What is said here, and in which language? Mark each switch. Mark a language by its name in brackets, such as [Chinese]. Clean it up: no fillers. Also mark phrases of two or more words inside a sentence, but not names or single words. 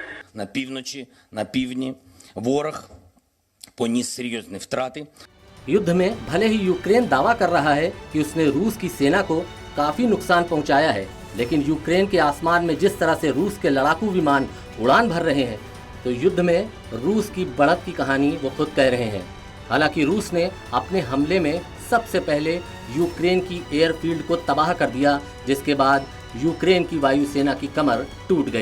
[Ukrainian] на півночі, на півдні. Ворог поніс серйозні втрати. [Hindi] युद्ध में भले ही यूक्रेन दावा कर रहा है कि उसने रूस की सेना को काफी नुकसान पहुंचाया है, लेकिन यूक्रेन के आसमान में जिस तरह से रूस के लड़ाकू विमान उड़ान भर रहे हैं, तो युद्ध में रूस की बढ़त की कहानी वो खुद कह रहे हैं। हालांकि रूस ने अपने हमले में सबसे पहले यूक्रेन की एयरफील्ड को तबाह कर दिया, जिसके बाद यूक्रेन की वायुसेना की कमर टूट गई।